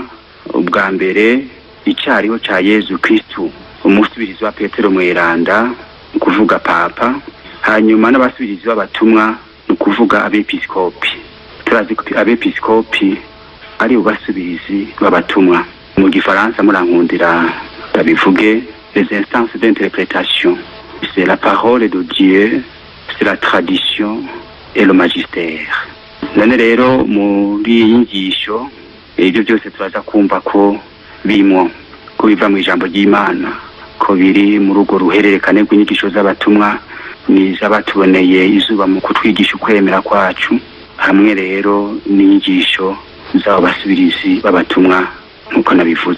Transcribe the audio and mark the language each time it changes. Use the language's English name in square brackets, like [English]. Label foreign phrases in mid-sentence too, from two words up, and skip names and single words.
[Rundi] Ubwa mbere icyariho ca Yezu Kristo, umusubirizi wa Petero Mweranda, kuvuga papa, hanyuma n'abasubirizi b'abatumwa kuvuga abepiskopi. Turazi ko abepiskopi ari ubasubirizi b'abatumwa. Mu Gifaransa murankundira tabivuge [French] les instances d'interprétation. C'est la parole de Dieu, c'est la tradition et le magistère. [Rundi] None rero muri inyigisho ibyo byose turaza kumva ko bimwo ko biva mu ijambo ry'Imana, ko biri mu rugo ruhererekane rw'inyigisho z'abatumwa n'iz'abatuboneye izuba mu kutwigisha ukwemera kwacu, hamwe rero n'inyigisho z'abo basubirizi b'abatumwa nk'uko nabivuze.